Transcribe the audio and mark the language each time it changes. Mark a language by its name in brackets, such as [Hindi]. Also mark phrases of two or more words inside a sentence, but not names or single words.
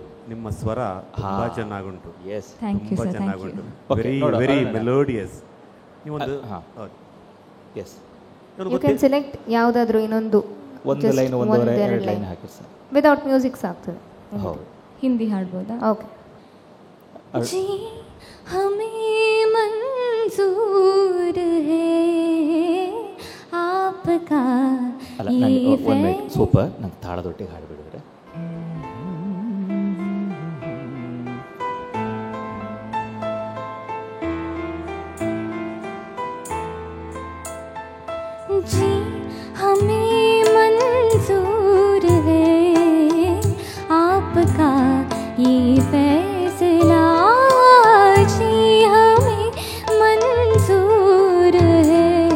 [Kannada] ನಿಮ್ಮ ಸ್ವರ ತುಂಬ ಚೆನ್ನಾಗುಂಟು. ಎಸ್, ತುಂಬ ಚೆನ್ನಾಗುಂಟು. [English] very melodious. [Kannada] ನೀವೊಂದು ಎಸ್, [English] you can select [Kannada] ಯಾವುದಾದ್ರೂ ಇನ್ನೊಂದು ಒಂದು ಲೈನ್, ಒಂದೂವರೆ ಲೈನ್ ಹಾಕಿ ಸರ್. [English] without music ಸಾಕ್ತದೆ. [Kannada] ಹೌದು, ಹಿಂದಿ ಹಾಡ್ಬೋದಾ? ಓಕೆ. [Hindi] जी हमें मंजूर है आपका [Kannada] ಅಲ್ಲ, ನನಗೆ ಒಂದು ಮಿನಿಟ್, ಸೂಪರ್. ನಂಗೆ ತಾಳದೊಟ್ಟಿಗೆ ಹಾಡ್ಬಿಡಿದ್ರೆ. [Hindi] जी हमें मंजूर है आपका ये फैसला, जी हमें मंजूर है